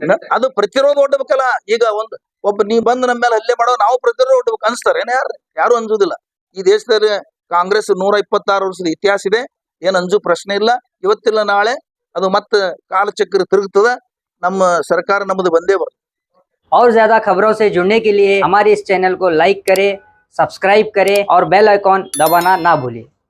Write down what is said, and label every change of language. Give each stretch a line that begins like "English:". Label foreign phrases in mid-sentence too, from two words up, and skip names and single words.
Kannada: ಅದು ಪ್ರತಿರೋಧ ಒಡ್ಬೇಕಲ್ಲ. ಈಗ ಒಬ್ಬ ನೀ ಬಂದ್ ನಮ್ಮ ಮೇಲೆ ಹಲ್ಲೆ ಮಾಡೋ ನಾವು ಪ್ರತಿರೋಧ ಒಡ್ಬೇಕು ಅನ್ಸ್ತಾರೆ ಯಾರು ಅನ್ಸುದಿಲ್ಲ. ಈ ದೇಶದಲ್ಲಿ ಕಾಂಗ್ರೆಸ್ 126 ವರ್ಷದ ಇತಿಹಾಸ ಇದೆ, ಏನ್ ಅಂಜು ಪ್ರಶ್ನೆ ಇಲ್ಲ. ಇವತ್ತಿಲ್ಲ ನಾಳೆ ಅದು ಮತ್ತೆ ಕಾಲಚಕ್ರ ತಿರುಗ್ತದ. ನಮ್ಮ ಸರ್ಕಾರ ನಮ್ಮದು ಬಂದೇ ಬರ್ತದೆ.
Hindi: और ज्यादा खबरों से जुड़ने के लिए हमारे इस चैनल को लाइक करें, सब्सक्राइब करें और
English: bell icon
Hindi: दबाना ना भूलें।